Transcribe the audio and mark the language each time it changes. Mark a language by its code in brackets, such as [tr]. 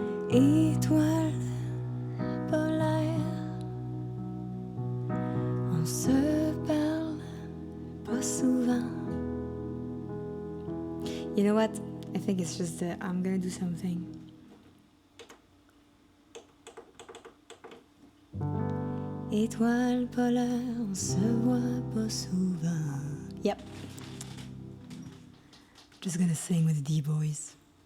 [fr] Étoile polaire, on se parle pas souvent. [en] You know what? I think it's just I'm gonna do something. [fr] Étoile polaire, on se voit pas souvent. [en] Yep. Just gonna sing with the D-Boys.